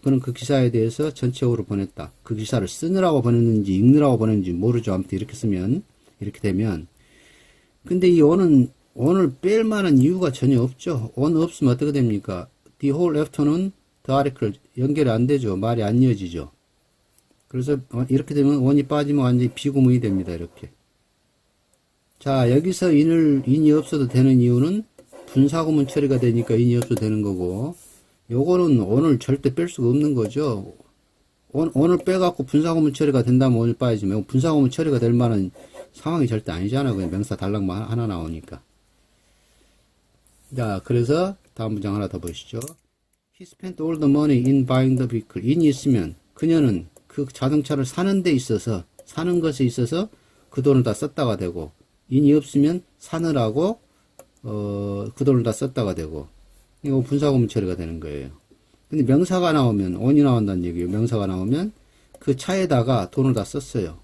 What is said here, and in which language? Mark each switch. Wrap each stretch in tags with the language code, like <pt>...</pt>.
<ko>그는 그 기사에 대해서 전체적으로 보냈다. 그 기사를 쓰느라고 보냈는지 읽느라고 보냈는지 모르죠. 아무튼 이렇게 쓰면, 이렇게 되면. 근데 이 on은 오늘 뺄 만한 이유가 전혀 없죠. on 없으면 어떻게 됩니까?</ko> <en>The whole afternoon, the article</en> <ko>연결이 안 되죠. 말이 안 이어지죠. 그래서 이렇게 되면 on이 빠지면 완전히 비구문이 됩니다. 이렇게. 자, 여기서 in이 없어도 되는 이유는 분사구문 처리가 되니까 in이 없어도 되는 거고, 요거는 on을 절대 뺄 수가 없는 거죠. on을 빼갖고 분사구문 처리가 된다면 on을 빠지면 분사구문 처리가 될 만한 상황이 절대 아니잖아요. 그냥 명사 달랑만 하나 나오니까. 자, 그래서 다음 문장 하나 더 보시죠.</ko> <en>He spent all the money in buying the vehicle.</en> <ko>in이 있으면 그녀는 그 자동차를 사는 데 있어서, 사는 것에 있어서 그 돈을 다 썼다가 되고, in이 없으면 사느라고 그 돈을 다 썼다가 되고, 이거 분사구문 처리가 되는 거예요. 근데 명사가 나오면 on이 나온다는 얘기예요. 명사가 나오면 그 차에다가 돈을 다 썼어요.</ko>